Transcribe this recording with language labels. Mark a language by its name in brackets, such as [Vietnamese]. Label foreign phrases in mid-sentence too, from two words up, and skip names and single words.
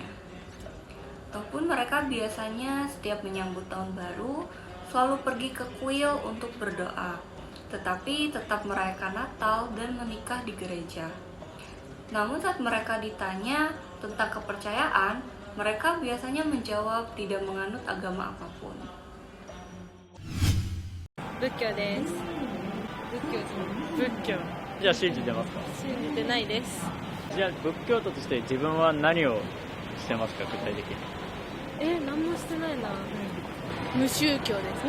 [Indonesian] Ataupun mereka biasanya setiap menyambut tahun baru selalu pergi ke kuil untuk berdoa, tetapi tetap merayakan Natal dan menikah di gereja. Namun saat mereka ditanya tentang kepercayaan, mereka biasanya menjawab tidak menganut agama apapun. [Japanese] 仏教です。仏教じゃあ信じてますか？信じてないです。じゃあ仏教徒として自分は何をしてますか、具体的に？何もしてないな。無宗教です。